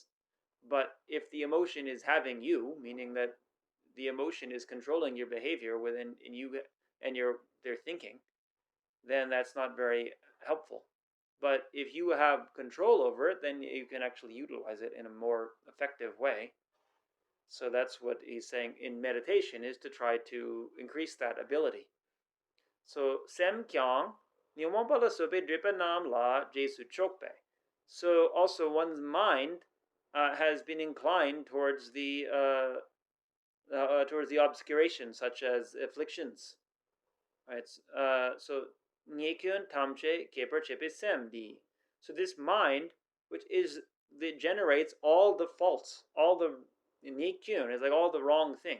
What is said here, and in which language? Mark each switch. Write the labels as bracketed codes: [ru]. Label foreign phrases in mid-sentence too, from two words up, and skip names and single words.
[en] But if the emotion is having you, meaning that the emotion is controlling your behavior within in you and their thinking, then that's not very helpful. But if you have control over it, then you can actually utilize it in a more effective way. So that's what he's saying in meditation, is to try to increase that ability. [bo] So sem kyang niwampala sope dripa nam la jesu chokpe. [en] So also one's mind has been inclined towards the obscuration, such as afflictions. Right. [bo] So Nyekun Tamche Keper Chepe Sem Di. [en] So this mind, which generates all the faults, all the Nyekun is like all the wrong things.